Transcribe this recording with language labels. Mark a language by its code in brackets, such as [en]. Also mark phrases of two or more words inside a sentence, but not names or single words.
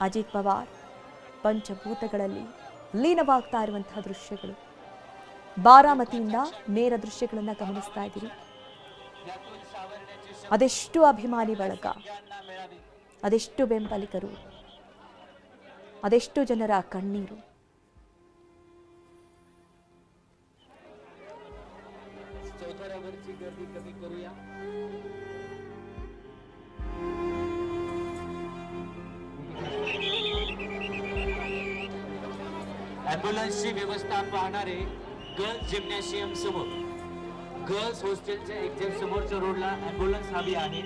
[kn] ಅಜಿತ್ ಪವಾರ್ ಪಂಚಭೂತಗಳಲ್ಲಿ ಲೀನವಾಗ್ತಾ ಇರುವಂತಹ ದೃಶ್ಯಗಳು. ಬಾರಾಮತಿಯಿಂದ ನೇರ ದೃಶ್ಯಗಳನ್ನು ಗಮನಿಸ್ತಾ ಇದ್ದೀರಿ. ಅದೆಷ್ಟು ಅಭಿಮಾನಿ ಬಳಗ, ಅದೆಷ್ಟು ಬೆಂಬಲಿಗರು, ಅದೆಷ್ಟು ಜನರ ಕಣ್ಣೀರು. [mr] चौथऱ्यावरची गर्दी कमी करूया. ॲम्ब्युलन्सची व्यवस्था पाहणारे [en] girls gymnasium [mr] समोर, [en] girls hostel exact [mr] समोरच्या रोडला ॲम्ब्युलन्स हवी आहे.